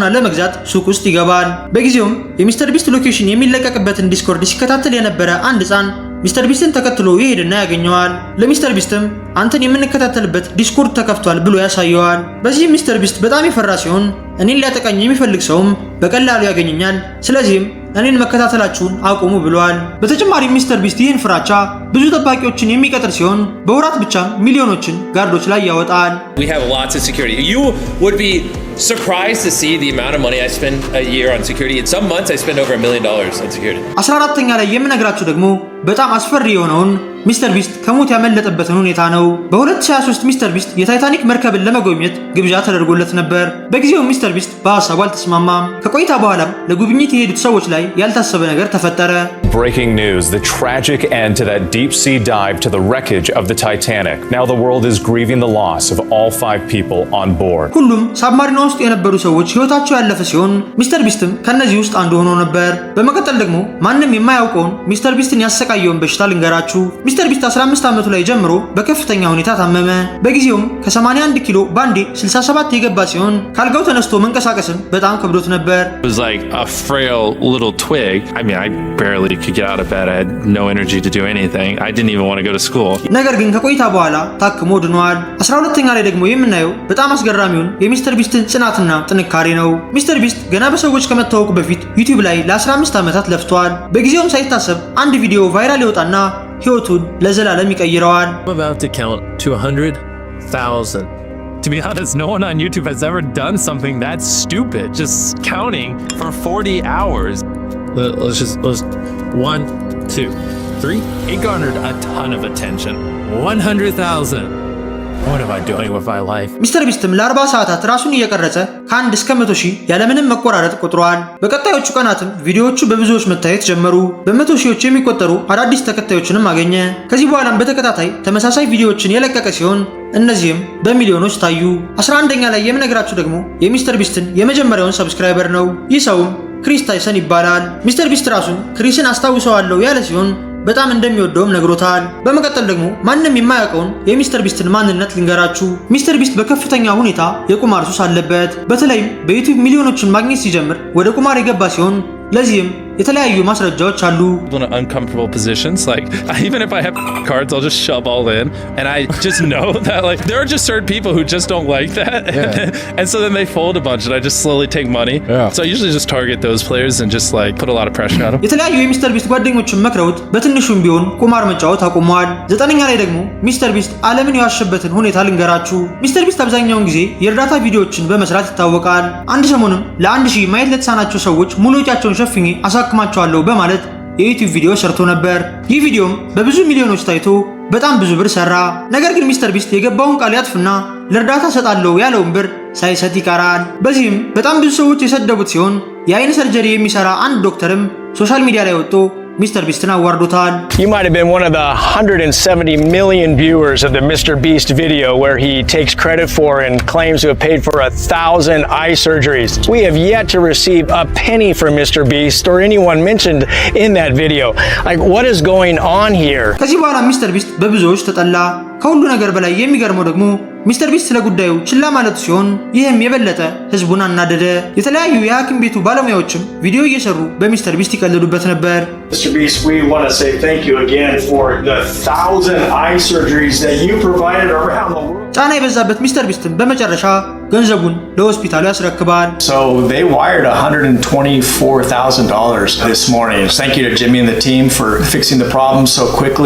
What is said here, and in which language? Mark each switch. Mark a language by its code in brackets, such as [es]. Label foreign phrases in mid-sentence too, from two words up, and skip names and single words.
[am] ለመግዛት ሱቅ ውስጥ ይገባል። በጊዜውም የሚስተር ቢስት ሎኬሽን የሚለቀቅበትን ዲስኮርድ ሲከታተል የነበረ አንድ ሕፃን ሚስተር ቢስትን ተከትሎ ይሄድና ያገኘዋል። ለሚስተር ቢስትም አንተን የምንከታተልበት ዲስኮርድ ተከፍቷል ብሎ ያሳየዋል። በዚህም ሚስተር ቢስት በጣም የፈራ ሲሆን እኔን ሊያጠቃኝ የሚፈልግ ሰውም በቀላሉ ያገኘኛል፣ ስለዚህም እኔን መከታተላችሁን አቁሙ ብሏል። በተጨማሪም ሚስተር ቢስት ይህን ፍራቻ ብዙ ጠባቂዎችን የሚቀጥር ሲሆን በወራት ብቻም ሚሊዮኖችን ጋርዶች ላይ ያወጣል። [en] We have lots of security. You would be surprised to see the amount of money I spend a year on security. In some months I spend over $1 million on security. [am] 14ኛ ላይ የምነግራችሁ ደግሞ በጣም አስፈሪ የሆነውን ሚስተር ቢስት ከሞት ያመለጠበትን ሁኔታ ነው። በ2023 ሚስተር ቢስት የታይታኒክ መርከብን ለመጎብኘት ግብዣ ተደርጎለት ነበር። በጊዜው ሚስተር ቢስት በሐሳቡ አልተስማማም። ከቆይታ በኋላም ለጉብኝት የሄዱት ሰዎች ላይ ያልታሰበ ነገር ተፈጠረ። [en] Breaking news, the tragic end to that deep sea dive to the wreckage of the Titanic. Now the world is grieving the loss of all 5 people on board. [am] ሁሉም ሳብማሪና ውስጥ የነበሩ ሰዎች ህይወታቸው ያለፈ ሲሆን ሚስተር ቢስትም ከነዚህ ውስጥ አንዱ ሆኖ ነበር። በመቀጠል ደግሞ ማንም የማያውቀውን ሚስተር ቢስትን ያሰቃየውን በሽታ ልንገራችሁ። ሚስተር ቢስት 15 ዓመቱ ላይ ጀምሮ በከፍተኛ ሁኔታ ታመመ። በጊዜውም ከ81 ኪሎ ባንዴ 67 የገባ ሲሆን ካልጋው ተነስቶ መንቀሳቀስም በጣም ከብዶት ነበር። [en] It was like a frail little twig. I mean, I barely could get out of bed. I had no energy to do anything. I didn't even want to go to school. [am] ነገር ግን ከቆይታ በኋላ ታክሞ ድኗል። 12ኛ ላይ ደግሞ የምናየው በጣም አስገራሚውን የሚስተር ቢስትን ጽናትና ጥንካሬ ነው። ሚስተር ቢስት ገና በሰዎች ከመታወቁ በፊት ዩቲዩብ ላይ ለ15 ዓመታት ለፍቷል። በጊዜውም ሳይታሰብ አንድ ቪዲዮ ቫይራል ይወጣና ህይወቱን ለዘላለም ይቀይረዋል። [en] I'm about to count to 100,000. To be honest, no one on YouTube has ever done something that stupid. Just counting for 40 hours. Let's 1, 2, 3. It garnered a ton of attention. 100,000. What am I doing with my life? [am] ሚስተር ቢስትም ለ40 ሰዓታት ራሱን እየቀረጸ ከ1 እስከ 100,000 ያለምንም መቆራረጥ ቆጥሯል። በቀጣዮቹ ቀናትም ቪዲዮዎቹ በብዙዎች መታየት ጀመሩ። በመቶ ሺዎች የሚቆጠሩ አዳዲስ ተከታዮችንም አገኘ። ከዚህ በኋላም በተከታታይ ተመሳሳይ ቪዲዮዎችን የለቀቀ ሲሆን እነዚህም በሚሊዮኖች ታዩ። 11ኛ ላይ የምነግራችሁ ደግሞ የሚስተር ቢስትን የመጀመሪያውን ሰብስክራይበር ነው። ይህ ሰውም ክሪስ ታይሰን ይባላል። ሚስተር ቢስት ራሱን ክሪስን አስታውሰዋለሁ ያለ ሲሆን በጣም እንደሚወደውም ነግሮታል። በመቀጠል ደግሞ ማንም የማያውቀውን የሚስተር ቢስትን ማንነት ልንገራችሁ። ሚስተር ቢስት በከፍተኛ ሁኔታ የቁማር ሱስ አለበት። በተለይም በዩቲዩብ ሚሊዮኖችን ማግኘት ሲጀምር ወደ ቁማር የገባ ሲሆን ለዚህም የተለያዩ ማስረጃዎች አሉ። [en] In uncomfortable positions, like even if I have cards, I'll just shove all in, and I just know that like there are just certain people who just don't like that, and so then they fold a bunch, and I just slowly take money. So I usually just target those players and just like put a lot of pressure on them. [am] የተለያዩ የሚስተር ቢስት ጓደኞችን መክረውት በትንሹም ቢሆን ቁማር መጫወት አቁሟል። 9ኛ ላይ ደግሞ ሚስተር ቢስት ዓለምን የዋሸበትን ሁኔታ ልንገራችሁ። ሚስተር ቢስት አብዛኛውን ጊዜ የእርዳታ ቪዲዮዎችን በመስራት ይታወቃል። አንድ ሰሞንም ለ1000 ማየት ለተሳናቸው ሰዎች ሙሉ ወጪያቸውን ሸፍኜ አሳክማቸዋለሁ በማለት የዩቲዩብ ቪዲዮ ሰርቶ ነበር። ይህ ቪዲዮም በብዙ ሚሊዮኖች ታይቶ በጣም ብዙ ብር ሰራ። ነገር ግን ሚስተር ቢስት የገባውን ቃል ያጥፍና ለእርዳታ ሰጣለሁ ያለውን ብር ሳይሰጥ ይቀራል። በዚህም በጣም ብዙ ሰዎች የሰደቡት ሲሆን የአይን ሰርጀሪ የሚሰራ አንድ ዶክተርም ሶሻል ሚዲያ ላይ ወጥቶ Mr. Beastin አዋርዶታል። [en] You might have been one of the 170 million viewers of the Mr. Beast video where he takes credit for and claims to have paid for 1,000 eye surgeries. We have yet to receive a penny from Mr. Beast or anyone mentioned in that video. Like, what is going on here? [am] ከዚህ በኋላ ሚስተር ቢስት በብዙዎች ተጠላ። ከሁሉ ነገር በላይ የሚገርመው ደግሞ ሚስተር ቢስት ስለ ጉዳዩ ችላ ማለቱ ሲሆን ይህም የበለጠ ህዝቡን አናደደ። የተለያዩ የሐኪም ቤቱ ባለሙያዎችም ቪዲዮ እየሰሩ በሚስተር ቢስት ይቀልዱበት ነበር። [en] Mr. Beast, we want to say thank you again for the 1,000 eye surgeries that you provided around the world. [am] ጫና የበዛበት ሚስተር ቢስትም በመጨረሻ ገንዘቡን ለሆስፒታሉ ያስረክባል። [en] So they wired $124,000 this morning. Thank you to Jimmy and the team for fixing the problem so quickly.